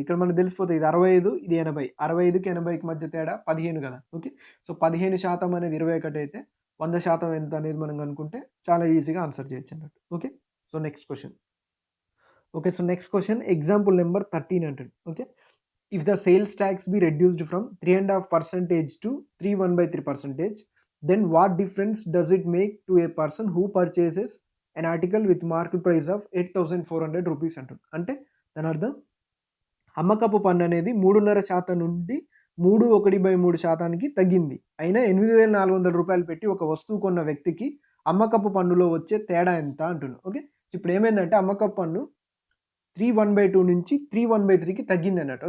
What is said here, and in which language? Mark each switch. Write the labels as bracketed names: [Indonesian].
[Telugu] ఇక్కడ మనకు తెలిసిపోతుంది ఇది 65 ఇది 80, 65కి 80కి మధ్య తేడా 15 కదా. ఓకే, సో 15% అనేది 21 అయితే 100% ఎంత అనేది మనం కనుక్కుంటే చాలా ఈజీగా ఆన్సర్ చేయొచ్చు అన్నట్టు. [English] Okay, so next question. Okay, so next question example number 13 అంటుంది. Okay, if the sales tax be reduced from 3.5% to 1/3%, then what difference does it make to a person who purchases an article with market price of 8,400 rupees అంటుంది. [Telugu] అంటే దాని అర్థం అమ్మకపు పన్ను అనేది 3.5% నుండి 3/1/3%కి తగ్గింది, అయినా 8,400 రూపాయలు పెట్టి ఒక వస్తువు కొన్న వ్యక్తికి అమ్మకపు పన్నులో వచ్చే తేడా ఎంత అంటున్నాను. ఓకే, ఇప్పుడు ఏమైందంటే అమ్మకపు పన్ను 3/1/2 నుంచి 3/1/3కి తగ్గింది అన్నట్టు.